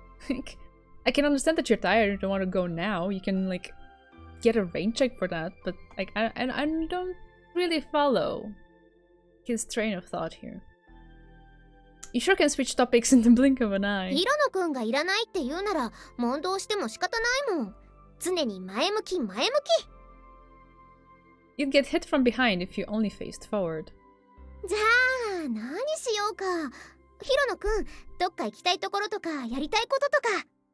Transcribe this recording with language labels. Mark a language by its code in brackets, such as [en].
[en] Like, I can understand that you're tired and don't want to go now. You can, like, get a rain check for that. But, like, I don't really follow his train of thought here. You sure can switch topics in the blink of an eye. [ja] ヒロノくんがいらないって言うなら、問答しても仕方ないもん。常に前向き前向き。 [en] You'd get hit from behind if you only faced forward. [ja] じゃあ、何しようか。ヒロノくん、どっか行きたいところとか、やりたいこととか。